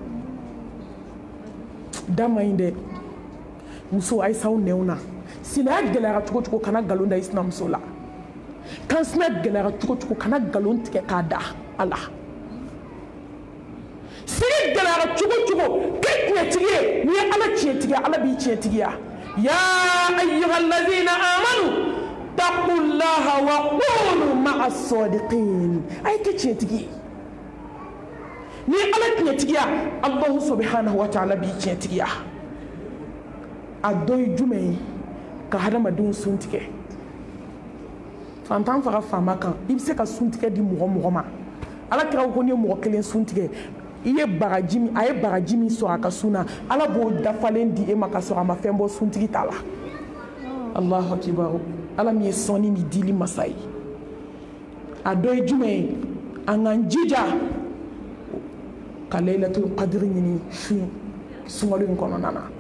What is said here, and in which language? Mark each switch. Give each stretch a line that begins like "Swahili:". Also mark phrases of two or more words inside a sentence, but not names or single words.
Bambara: da ma ɲi dɛ muso a ye s'aw nɛnw na sinaya gɛlɛyara cogo cogo kana nkalon da i sinamuso la kansinaya gɛlɛyara cogo cogo kana nkalon tigɛ k'a da a la sigi gɛlɛyara cogo cogo kɛ tiɲɛtigi ye n'i ye ala tiɲɛtigiya ala b'i tiɲɛtigiya
Arabic: يا أيها الذين آمنوا اتقوا الله وقولوا مع الصادقين
Bambara: a ye kɛ tiɲɛtigi ye n'i ye ala tiɲɛtigiya
Arabic: الله سبحانه وتعالى
Bambara: b'i tiɲɛtigiya a dɔ ye jumɛn ye ka hadamadenw sun tigɛ fantan faga faama kan i bɛ se ka sun tigɛ di mɔgɔ ma ala kira ko n'i ye mɔgɔ kelen sun tigɛ i ye bagaji min a ye bagaji min sɔrɔ a ka sun na ala b'o dafalen di e ma ka sɔrɔ a ma fɛn bɔ suntigi ta la
Arabic: الله أكبر
Bambara: ala min ye sɔnni ni dili masa ye a dɔ ye jumɛn ye an k'an jija ka
Arabic: ليلة القدر
Bambara: ɲini sunkalo in kɔnɔna na